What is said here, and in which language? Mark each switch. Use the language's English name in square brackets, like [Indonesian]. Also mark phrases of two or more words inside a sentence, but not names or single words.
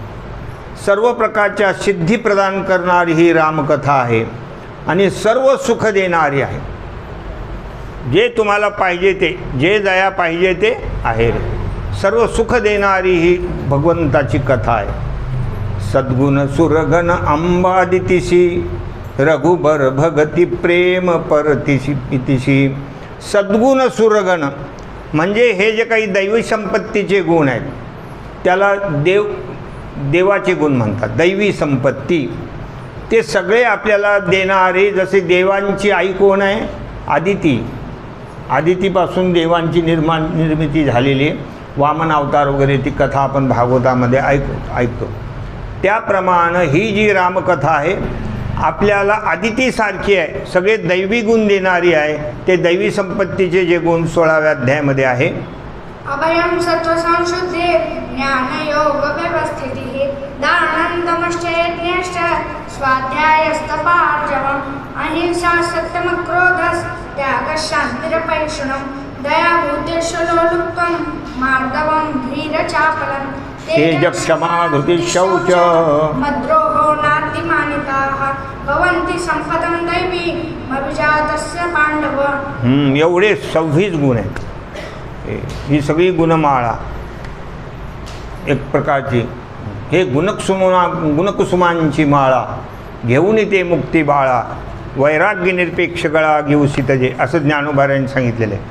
[Marathi] सर्व प्रकारच्या सिद्धी प्रदान करणारी ही रामकथा आहे आणि सर्व सुख देणारी आहे. जे तुम्हाला पाहिजे ते, जे दया पाहिजे ते आहे रे. सर्व सुख देणारी ही भगवंताची कथा आहे. [Awadhi] सद्गुण सुरगण अंबादितिशी रघुबर भगती प्रेम परतिशी इतिशी. [Marathi] सद्गुण सुरगण म्हणजे हे जे काही दैवी संपत्तीचे गुण आहेत त्याला देवाचे गुण म्हणतात. दैवी संपत्ती ते सगळे आपल्याला देणारे. जसे देवांची आई कोण आहे? आदिती. आदितीपासून देवांची निर्मिती झालेली. वामन अवतार वगैरे ती कथा आपण भागवतामध्ये ऐकतो. त्याप्रमाणे ही जी रामकथा आहे आपल्याला आदितीसारखी आहे, सगळे दैवी गुण देणारी आहे. ते दैवी संपत्तीचे जे गुण 16व्या अध्यायामध्ये आहे. [Sanskrit] अभयं सत्त्वसंशुद्धे ज्ञानयोग व्यवस्थितिः दानन्दमश्चयज्ञश्च स्वाध्यायस्तपार्जवम् अहिंसा सत्यमक्रोधस् त्यागशान्तिरपैशुनं दयाभूतेषलोलुप्तं मार्दवं धीरचापलं तेजक्षमा धृतिशौच मद्रोहो नातिमानिताः भवन्ति सम्पदं दैवी मभिजातस्य पाण्डव. [Marathi] एवढे 26 गुण आहेत. ही सगळी गुणमाळा एक प्रकारची. हे गुणकुसुमांची माळा घेऊन ते मुक्ती बाळा वैराग्य निरपेक्ष गळा घेऊ सीतजे असं ज्ञानोबारायांनी सांगितलेलं आहे.